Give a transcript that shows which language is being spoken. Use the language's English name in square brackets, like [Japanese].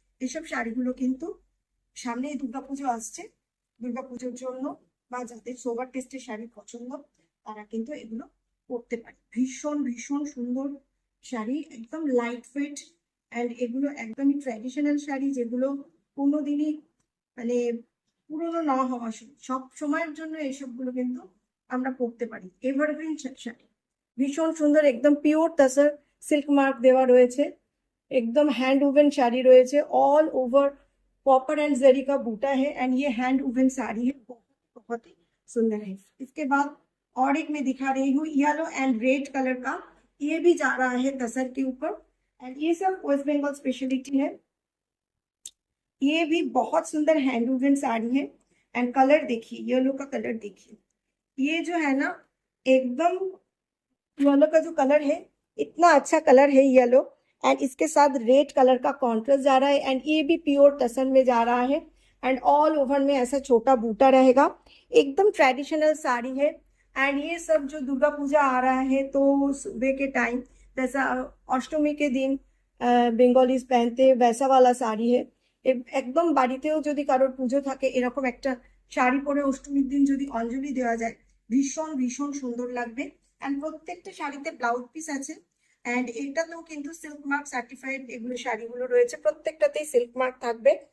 [Bangla] এসব শাড়িগুলো কিন্তু সামনে দুর্গাপুজো আসছে, দুর্গাপুজোর জন্য বা যাদের সোভার টেস্টের শাড়ি পছন্দ তারা কিন্তু এগুলো পরতে পারে। ভীষণ ভীষণ সুন্দর শাড়ি, একদম লাইট ওয়েট। অ্যান্ড এগুলো একদমই ট্র্যাডিশনাল শাড়ি, যেগুলো কোনোদিনই মানে পুরোনো না হওয়া সব সময়ের জন্য এইসবগুলো কিন্তু আমরা পরতে পারি। এভারগ্রিন শাড়ি, ভীষণ সুন্দর, একদম পিওর তাসার সিল্ক মার্ক দেওয়া রয়েছে, [Hindi] एकदम हैंड वुवन साड़ी रही है, ऑल ओवर कॉपर एंड जरी का बूटा है। एंड ये हैंड वुवन साड़ी है, बहुत ही सुंदर है। इसके बाद और एक मैं दिखा रही हूँ येलो एंड रेड कलर का, ये भी जा रहा है तसर के ऊपर। एंड ये सब वेस्ट बंगाल स्पेशलिटी है, ये भी बहुत सुंदर हैंड वुवन साड़ी है। एंड कलर देखिए, येलो का कलर देखिए, ये जो है ना एकदम येलो का जो कलर है, इतना अच्छा कलर है येलो। एंड इसके साथ रेड कलर का कॉन्ट्रास्ट जा रहा है एंड ये भी प्योर टसन में जा रहा है। एंड ऑल ओवर में ऐसा छोटा बूटा रहेगा, एकदम ट्रेडिशनल साड़ी है। एंड ये सब जो दुर्गा पूजा आ रहा है तो सुबह के टाइम जैसा अष्टमी के दिन बेंगलीज पहनते वैसा वाला साड़ी है। [Bangla] एकदम বাড়িতেও যদি কারোর পুজো থাকে এরকম একটা শাড়ি পরে অষ্টমীর দিন যদি অঞ্জলি দেওয়া যায় ভীষণ ভীষণ সুন্দর লাগবে। এন্ড প্রত্যেকটা শাড়িতে ব্লাউজ পিস আছে এন্ড এটাতেও কিন্তু সিল্ক মার্ক সার্টিফাইড এগুলো শাড়িগুলো রয়েছে, প্রত্যেকটাতেই সিল্ক মার্ক থাকবে।